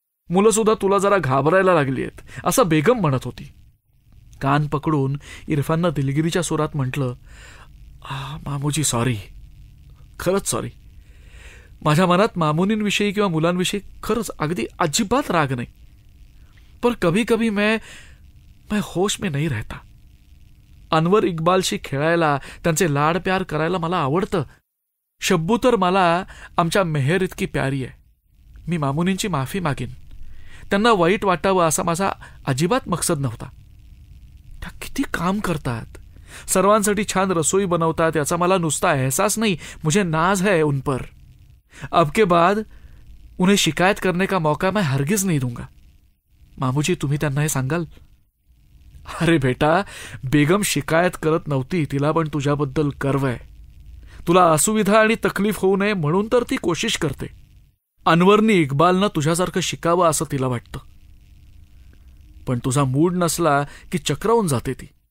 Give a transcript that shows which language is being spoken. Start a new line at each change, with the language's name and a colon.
Marathi: मुलं सुद्धा तुला जरा घाबरायला लागली आहेत असं बेगम म्हणत होती. कान पकडून इरफाननं दिलगिरीच्या सुरात म्हटलं, मामूजी सॉरी, खरंच सॉरी. माझ्या मनात मामुनींविषयी किंवा मुलांविषयी खरंच अगदी अजिबात राग नाही.
Hindi: पर कभी कभी मैं होश में नहीं रहता.
Marathi: अनवर इक्बालशी खेळायला, त्यांचे लाड प्यार करायला मला आवडतं. शब्बू तर मला आमच्या मेहर इतकी प्यारी आहे. मी मामुनींची माफी मागेन. त्यांना वाईट वाटावं असा माझा अजिबात मकसद नव्हता. त्या किती काम करतात, सर्वांसाठी छान रसोई बनवतात, याचा मला नुसता एहसास नाही,
Hindi: मुझे नाज है उन पर. अब के बाद उन्हें शिकायत करने का मौका मैं हरगिज नहीं दूंगा.
Marathi: मामूजी, तुम्ही त्यांना हे सांगाल? अरे बेटा, बेगम शिकायत करत नव्हती, तिला पण तुझ्याबद्दल गर्व आहे. तुला असुविधा आणि तकलीफ होऊ नये म्हणून तर ती कोशिश करते. अनवरनी इक्बालनं तुझ्यासारखं शिकावं असं तिला वाटतं. पण तुझा मूड नसला की चक्रावून जाते ती.